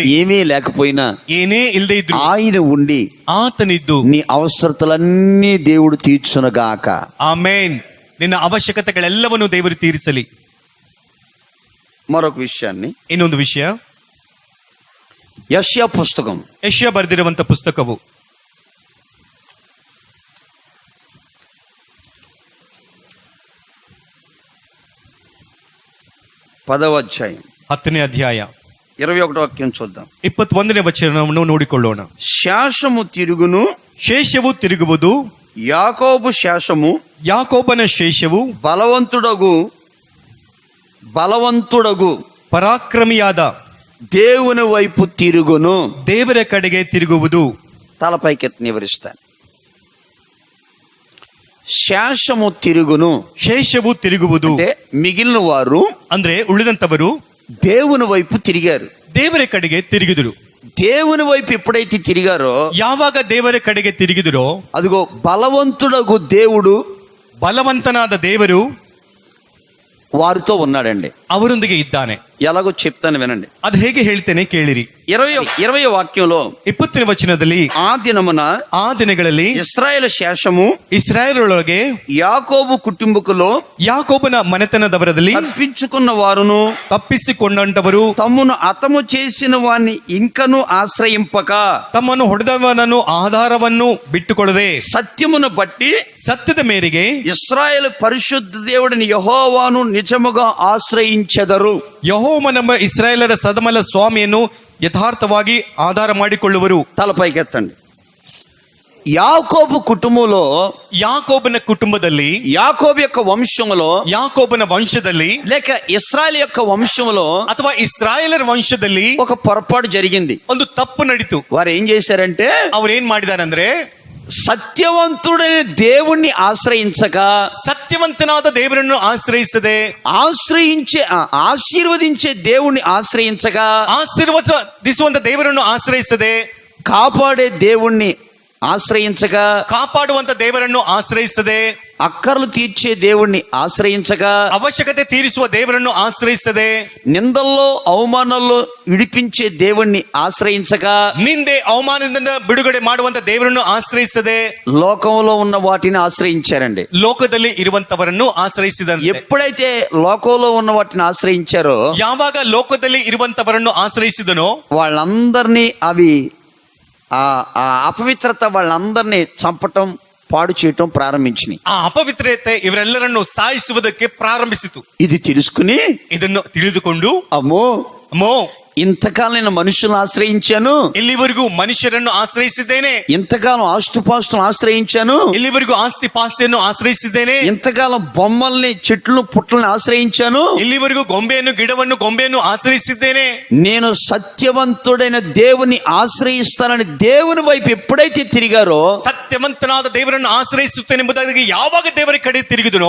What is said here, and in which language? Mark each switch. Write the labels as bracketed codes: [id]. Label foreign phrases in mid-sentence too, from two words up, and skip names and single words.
[te] ఏమీ లేకపోయినా [kn] ಏನೇ ಇಲ್ಲದೆ ಇದ್ರು [te] ఆయన ఉండి [kn] ಆತನಿದ್ದು [te] నీ అవసరతలన్నీ దేవుడు తీర్చునుగాక. [kn] ಆಮೇನ್. ನಿನ್ನ ಅವಶ್ಯಕತೆಗಳೆಲ್ಲವನ್ನು ದೇವರು ತೀರಿಸಲಿ. [te] మరొక విషయాన్ని, [kn] ಇನ್ನೊಂದು ವಿಷಯ, [te] యెషయా పుస్తకం [kn] ಯೆಶಾಯ ಬರೆದಿರುವಂತ ಪುಸ್ತಕವು [te] 10వ అధ్యాయం [kn] 10ನೇ ಅಧ್ಯಾಯ [te] 21వ వాక్యం చూద్దాం. [kn] 21ನೇ ವಚನವನ್ನು ನೋಡಿಕೊಳ್ಳೋಣ. [te] శాసము తిరుగును, [kn] ಶೇಷವು ತಿರುಗುವುದು, [te] యాకోబు శాసము [kn] ಯಾಕೋಬನ ಶೇಷವು [te] బలవంతుడగు [kn] ಪರಾಕ್ರಮಿಯಾದ [te] దేవుని వైపు తిరుగును. [kn] ದೇವರ ಕಡೆಗೆ ತಿರುಗುವುದು. [te] తలపైకెత్తి వివరిస్తాను. శాసము తిరుగును, [kn] ಶೇಷವು ತಿರುಗುವುದು [te] అంటే మిగిలిన వారు [kn] ಅಂದ್ರೆ ಉಳಿದಂತವರು [te] దేవుని వైపు తిరిగారు. [kn] ದೇವರ ಕಡೆಗೆ ತಿರುಗಿದರು. [te] దేవుని వైపు ఎప్పుడైతే తిరిగారో, [kn] ಯಾವಾಗ ದೇವರ ಕಡೆಗೆ ತಿರುಗಿದರೋ, [te] అదిగో బలవంతుడగు దేవుడు, [kn] ಬಲವಂತನಾದ ದೇವರು [te] వారితో ఉన్నాడండి. [kn] ಅವರೊಂದಿಗೆ ಇದ್ದಾನೆ. [te] ఎలాగో చెప్తాను వినండి. [kn] ಅದು ಹೇಗೆ ಹೇಳ್ತೇನೆ ಕೇಳಿರಿ. [te] 20వ వాక్యంలో [kn] 20ನೇ ವಚನದಲ್ಲಿ, [te] ఆ దినమున [kn] ಆ ದಿನಗಳಲ್ಲಿ [te] ఇశ్రాయేల్ శేషము [kn] ಇಸ್ರಾಯೇಲೊಳಗೆ [te] యాకోబు కుటుంబకులో [kn] ಯಾಕೋಬನ ಮನೆತನದವರಲ್ಲಿ [te] తప్పించుకున్న వారును, [kn] ತಪ್ಪಿಸಿಕೊಂಡಂತವರು [te] తమ్మును హతము చేసిన వారిని ఇంకను ఆశ్రయింపక, [kn] ತಮ್ಮನ್ನು ಹೊಡೆದವನನ್ನು ಆಧಾರವನ್ನು ಬಿಟ್ಟುಕೊಳ್ಳದೆ [te] సత్యమును బట్టి [kn] ಸತ್ಯದ ಮೇರೆಗೆ [te] ఇశ్రాయేలు పరిశుద్ధ దేవుడిని యెహోవాను నిజముగా ఆశ్రయించెదరు. [kn] ಯೆಹೋವನೆಂಬ ಇಸ್ರಾಯೇಲರ ಸದಮಲ ಸ್ವಾಮಿಯನ್ನು ಯಥಾರ್ಥವಾಗಿ ಆಧಾರ ಮಾಡಿಕೊಳ್ಳುವರು. [te] తలపైకెత్తండి. యాకోబు కుటుంబంలో, [kn] ಯಾಕೋಬನ ಕುಟುಂಬದಲ್ಲಿ, [te] యాకోబు యొక్క వంశంలో, [kn] ಯಾಕೋಬನ ವಂಶದಲ್ಲಿ [te] లేక ఇశ్రాయేల్ యొక్క వంశంలో [kn] ಅಥವಾ ಇಸ್ರಾಯೇಲರ ವಂಶದಲ್ಲಿ [te] ఒక పొరపాటు జరిగింది. [kn] ಒಂದು ತಪ್ಪು ನಡೀತು. [te] వారు ఏం చేశారంటే, [kn] ಅವ್ರು ಏನ್ ಮಾಡಿದಾರಂದ್ರೆ, [te] సత్యవంతుడైన దేవుణ్ణి ఆశ్రయించక, [kn] ಸತ್ಯವಂತನಾದ ದೇವರನ್ನು ಆಶ್ರಯಿಸದೆ, [te] ఆశీర్వదించే దేవుణ్ణి ఆశ్రయించక, [kn] ಆಶೀರ್ವದಿಸುವಂತ ದೇವರನ್ನು ಆಶ್ರಯಿಸದೆ, [te] కాపాడే దేవుణ్ణి ఆశ్రయించక, [kn] ಕಾಪಾಡುವಂತ ದೇವರನ್ನು ಆಶ್ರಯಿಸದೆ, [te] అక్కర్లు తీర్చే దేవుణ్ణి ఆశ్రయించక, [kn] ಅವಶ್ಯಕತೆ ತೀರಿಸುವ ದೇವರನ್ನು ಆಶ್ರಯಿಸದೆ, [te] నిందల్లో అవమానాల్లో విడిపించే దేవుణ్ణి ఆశ్రయించక, [kn] ನಿಂದೆ ಅವಮಾನದಿಂದ ಬಿಡುಗಡೆ ಮಾಡುವಂತ ದೇವರನ್ನು ಆಶ್ರಯಿಸದೆ, [te] లోకంలో ఉన్న వాటిని ఆశ్రయించారండి. [kn] ಲೋಕದಲ್ಲಿ ಇರುವಂತವರನ್ನು ಆಶ್ರಯಿಸಿದಂತೆ. [te] ఎప్పుడైతే లోకంలో ఉన్న వాటిని ఆశ్రయించారో, [kn] ಯಾವಾಗ ಲೋಕದಲ್ಲಿ ಇರುವಂತವರನ್ನು ಆಶ್ರಯಿಸಿದನೋ, [te] వాళ్ళందరినీ అవి ఆ అపవిత్రత వాళ్ళందరినీ చంపటం, పాడు చేయటం ప్రారంభించినాయి. [kn] ಆ ಅಪವಿತ್ರತೆ ಇವರೆಲ್ಲರನ್ನು ಸಾಯಿಸುವುದಕ್ಕೆ ಪ್ರಾರಂಭಿಸಿತು. [te] ఇది తెలుసుకుని [kn] ಇದನ್ನು ತಿಳಿದುಕೊಂಡು [te] అమ్మో [kn] ಅಮ್ಮೋ, [te] ఇంతకాలం నేను మనుషులను ఆశ్రయించాను, [kn] ಇಲ್ಲಿವರೆಗೂ ಮನುಷ್ಯರನ್ನು ಆಶ್ರಯಿಸಿದ್ದೇನೆ, [te] ఇంతకాలం ఆస్తుపాస్తులను ఆశ్రయించాను, [kn] ಇಲ್ಲಿವರೆಗೂ ಆಸ್ತಿ ಪಾಸ್ತಿಯನ್ನು ಆಶ್ರಯಿಸಿದ್ದೇನೆ, [te] ఇంతకాలం బొమ్మల్ని చెట్లు పుట్టలను ఆశ్రయించాను, [kn] ಇಲ್ಲಿವರೆಗೂ ಗೊಂಬೆಯನ್ನು ಆಶ್ರಯಿಸಿದ್ದೇನೆ. [te] నేను సత్యవంతుడైన దేవుని ఆశ్రయిస్తానని దేవుని వైపు ఎప్పుడైతే తిరిగారో [kn] ಸತ್ಯವಂತನಾದ ದೇವರನ್ನು ಆಶ್ರಯಿಸುತ್ತೇನೆಂಬುದಾಗಿ ಯಾವಾಗ ದೇವರ ಕಡೆ ತಿರುಗಿದನೋ